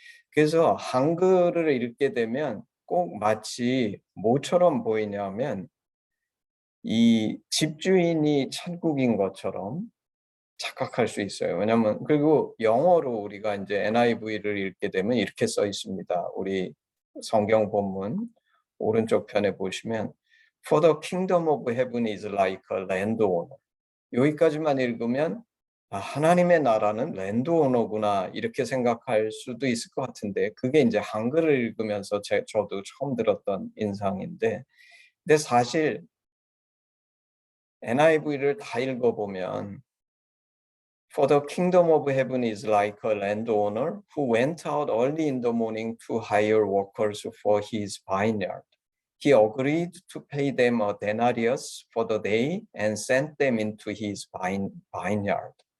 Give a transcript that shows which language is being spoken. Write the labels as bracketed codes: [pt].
[ko] 그래서 한글을 읽게 되면 꼭 마치 뭐처럼 보이냐면 이 집주인이 천국인 것처럼 착각할 수 있어요. 왜냐면 그리고 영어로 우리가 이제 NIV를 읽게 되면 이렇게 써 있습니다. 우리 성경 본문 오른쪽 편에 보시면 [en] For the kingdom of heaven is like a landowner. [ko] 여기까지만 읽으면 아, 하나님의 나라는 랜드오너구나 이렇게 생각할 수도 있을 것 같은데 그게 이제 한글을 읽으면서 저도 처음 들었던 인상인데 근데 사실 NIV를 다 읽어보면 [en] For the kingdom of heaven is like a landowner who went out early in the morning to hire workers for his vineyard. He agreed to pay them a denarius for the day and sent them into his vineyard.